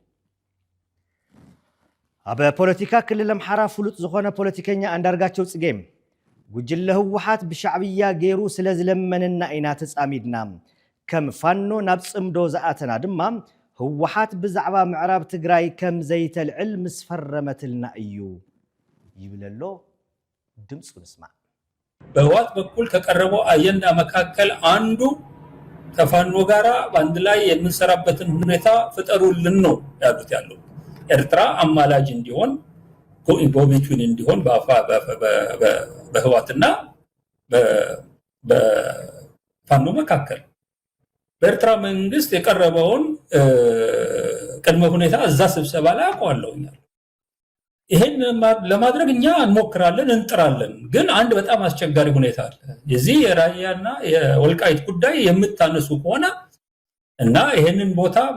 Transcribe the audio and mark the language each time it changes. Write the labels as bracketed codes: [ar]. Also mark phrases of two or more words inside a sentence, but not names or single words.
[ti] ኣብ ፖለቲካ ክልል ኣምሓራ ፍሉጥ ዝኾነ ፖለቲከኛ አንዳርጋቸው ጽጌ ጉጅለ ህወሓት ብሻዕብያ ገይሩ ስለ ዝለመንና ኢና ተጻሚድና ከም ፋኖ ናብ ጽምዶ ዝኣተና ድማ ህወሓት ብዛዕባ ምዕራብ ትግራይ ከም ዘይተልዕል ምስ ፈረመትልና እዩ ይብለሎ ድምፁ ንስማ [am] በህወሓት በኩል ከቀረበው አጀንዳ መካከል አንዱ ከፋኖ ጋራ በአንድ ላይ የምንሰራበትን ሁኔታ ፍጠሩልን ነው ያሉት ያለው ኤርትራ አማላጅ እንዲሆን ጎቢቱን እንዲሆን በህወሓትና በፋኖ መካከል በኤርትራ መንግስት የቀረበውን ቅድመ ሁኔታ እዛ ስብሰባ ላይ አቋለውኛል ይሄን ለማድረግ እኛ እንሞክራለን እንጥራለን ግን አንድ በጣም አስቸጋሪ ሁኔታ አለ የዚህ የራያና የወልቃይት ጉዳይ የምታነሱ ከሆነ እና ይሄንን ቦታ